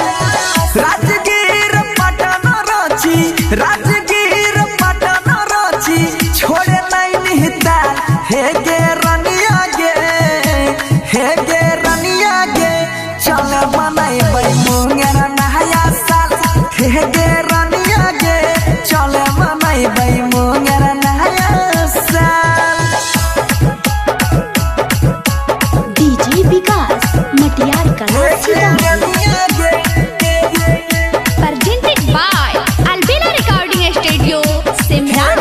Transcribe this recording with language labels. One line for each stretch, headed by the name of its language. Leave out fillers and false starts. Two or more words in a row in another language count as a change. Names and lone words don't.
Angika: राजगीर पटना रांची, राजगीर पटना रांची, छोड़े नहीं हिता हे गे रनिया गे, हे गे रनिया गे, चले मनैबै मुंगेर नया साल, हे गे रनिया गे, चले मनैबै मुंगेर नया साल। डीजे विकास मटियार कला सीतामढ़ी।
English: Presented by Albina Recording Studio, Simla।